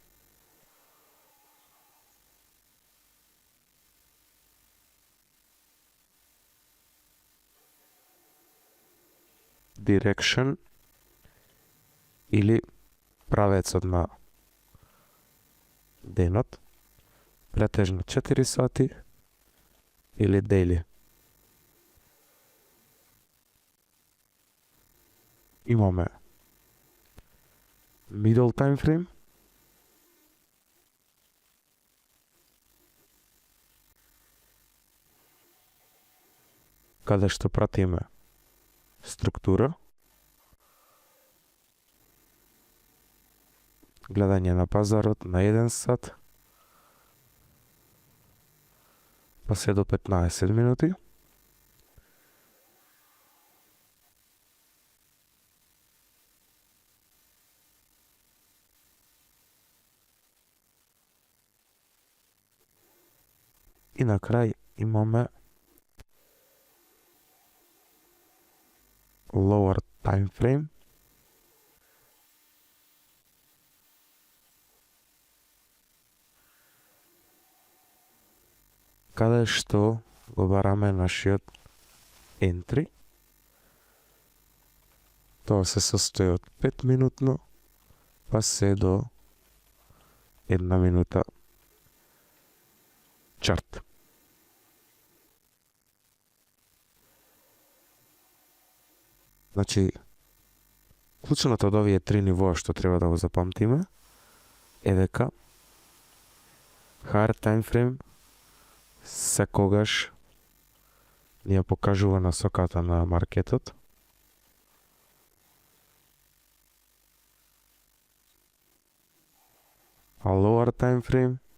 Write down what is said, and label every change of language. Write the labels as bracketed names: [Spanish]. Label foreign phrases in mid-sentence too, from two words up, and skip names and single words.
[Macedonian] Direction или правецот на денот, претежно 4 сати или daily. Имаме [English] middle time frame, [Macedonian] каде што пратиме структура, гледање на пазарот на 1 сат, па се до 15 минути. И на крај имаме [English] lower time frame, [Macedonian] каде што го бараме нашиот entry. Тоа се состои од 5 минутно па се до 1 минута чарт. Значи, клучното од овие 3 нивоа што треба да го запамтиме е дека [English] higher time frame [Macedonian] секогаш ни ја покажува насоката на маркетот, а [English] lower time frame